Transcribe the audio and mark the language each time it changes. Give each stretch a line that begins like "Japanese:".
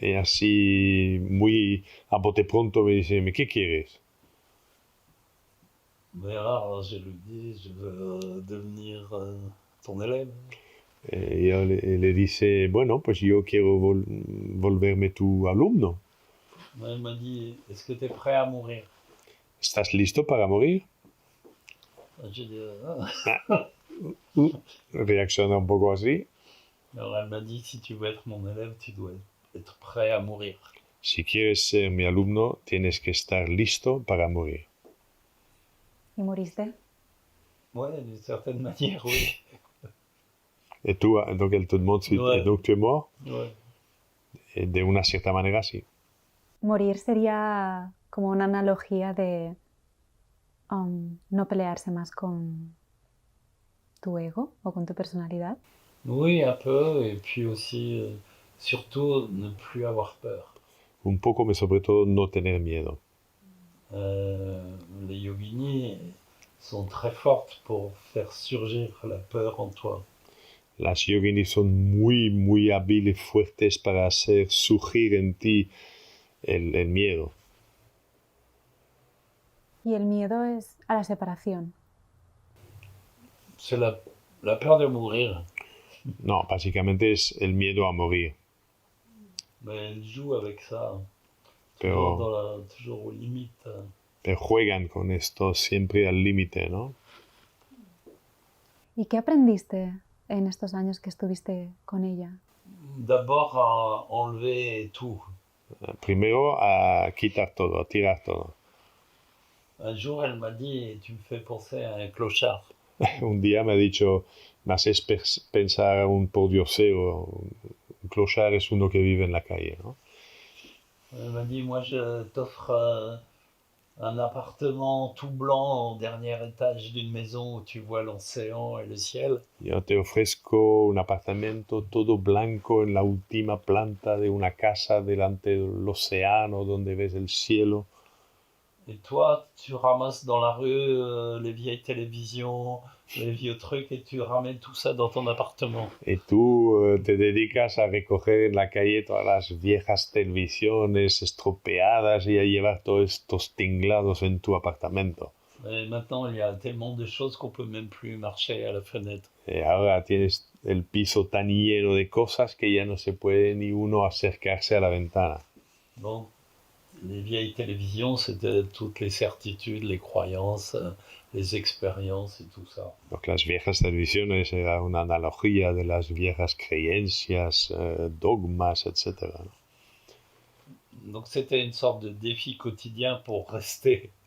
Spanish: Y así, muy a bote pronto me dice, ¿qué quieres?
French: Mais alors, je lui dis, je veux devenir ton élève.
Spanish: Yo le dice, bueno, pues yo quiero volverme tu alumno.
French: Elle m'a dit, est-ce que tu es prêt à mourir?
Spanish: ¿Estás listo para morir?
French: J'ai dit,
Spanish: Reacciona un poco así.
French: alors elle m'a dit, si tu veux être mon élève, tu dois être prêt à mourir.
Spanish: Si quieres ser mi alumno, tienes que estar listo para morir. ¿Y moriste?
French: Ouais, d'une certaine manière, oui. Et tú, donc elle te demande si Ouais. et donc tu es mort. Ouais.
Spanish: Et de una cierta manera, sí. Morir sería como una analogía de no pelearse más con tu ego o con tu personalidad.
French: Oui, un peu, et puis aussi, surtout, ne plus avoir peur.
Spanish: Un poco, mais sobre todo no tener miedo.
French: Les yoginis sont très fortes pour faire surgir la peur en toi.
Spanish: Las yoginis son muy hábiles, fuertes para hacer surgir en ti el miedo. Y el miedo es a la separación.
French: C'est la peur de mourir.
Spanish: No, básicamente es el miedo a morir.
French: Mais elle joue avec ça,
Spanish: Pero,
French: toujours aux limites.
Spanish: pero juegan con esto siempre al límite, ¿no? ¿Y qué aprendiste en estos años que estuviste con ella?
French: D'abord à enlever tout.
Spanish: Primero a quitar todo, a tirar todo.
French: Un jour, elle m'a dit, tu me fais penser à un clochard.
Spanish: Un día me ha dicho, me haces pensar a un pordiosero. Un clochard es uno que vive en la calle, ¿no?
French: Elle m'a dit, moi je t'offre un appartement tout blanc au dernier étage d'une maison où tu vois l'océan et le ciel.
Spanish: Yo te ofrezco un apartamento todo blanco en la última planta de una casa delante del océano donde ves el cielo.
French: Et toi, tu ramasses dans la rue les vieilles télévisions, les vieux trucs, et tu ramènes tout ça dans ton appartement.
Spanish: Y tú te dedicas a recoger en la calle todas las viejas televisiones estropeadas y a llevar todos estos tinglados en tu apartamento.
French: Et maintenant, il y a tellement de choses qu'on peut même plus marcher à la fenêtre.
Spanish: Y ahora tienes el piso tan lleno de cosas que ya no se puede ni uno acercarse a la ventana.
French: Donc, les vieilles télévisions, c'était toutes les certitudes, les croyances, les expériences et tout ça.
Spanish: Donc las viejas televisiones era una analogía de las viejas creencias, dogmas, etc.
French: Donc c'était une sorte de défi quotidien pour rester.